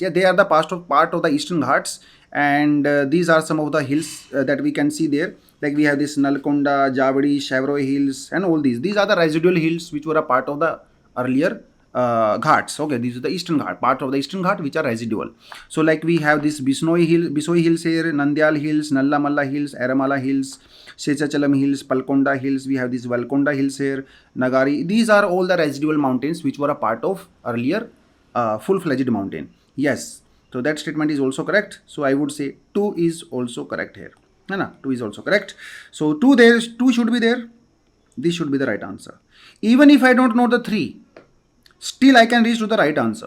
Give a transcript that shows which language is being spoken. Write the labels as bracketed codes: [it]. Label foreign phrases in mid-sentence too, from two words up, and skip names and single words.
[en] Yeah, they are the part of the Eastern Ghats, and these are some of the hills that we can see there. Like we have this Nalkonda, Javadi, Shavroy Hills and all these. These are the residual hills which were a part of the earlier ghats. Okay, these are the Eastern Ghat, part of the Eastern Ghat which are residual. So like we have this Bisoi Hills here, Nandyal Hills, Nallamalla Hills, Aramala Hills, Shechachalam Hills, Palkonda Hills. We have these Valkonda Hills here, Nagari. These are all the residual mountains which were a part of earlier full-fledged mountain. Yes, so that statement is also correct. So I would say 2 is also correct here. No, 2 is also correct. So 2 should be there. This should be the right answer. Even if I don't know the 3, still I can reach to the right answer.